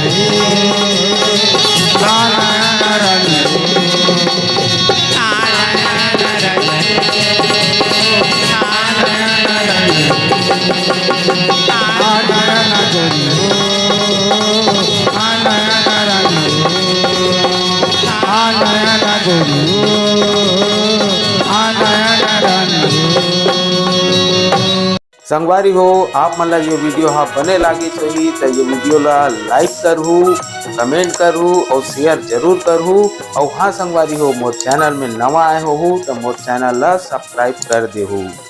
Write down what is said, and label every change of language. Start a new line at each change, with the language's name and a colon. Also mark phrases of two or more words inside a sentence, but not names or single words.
Chhattisgarhi: आ नया ना रंग आ नया ना गोरी आ नया ना रंग आ नया ना गोरी आ नया ना रंग संगवारी हो आप मन ला ये वीडियो हाँ बने लागे सही तो ये वीडियो ला लाइक करहू कमेंट करहू और शेयर जरूर करहू और हाँ संगवारी हो मोर चैनल में नवा आए हो तो मोर चैनल ला सब्सक्राइब कर देहू।